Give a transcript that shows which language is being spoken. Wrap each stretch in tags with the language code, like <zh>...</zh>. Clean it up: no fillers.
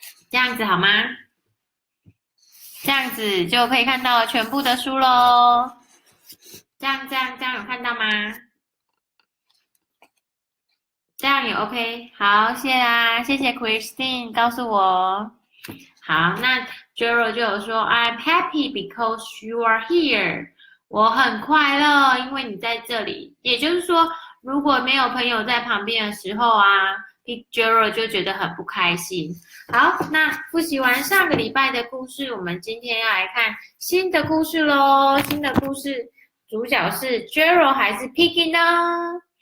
<zh>这样子好吗？这样子就可以看到全部的书咯。这样有看到吗？这样也 OK。好，谢谢 Christine 告诉我。好，那 Gerald 就有说</zh> <en>I'm happy because you are here。</en> <zh>我很快乐，因为你在这里。也就是说，如果没有朋友在旁边的时候啊 Gerald 就觉得很不开心。好，那复习完上个礼拜的故事，我们今天要来看新的故事咯。新的故事主角是 Gerald 还是 Piggy 呢？</zh>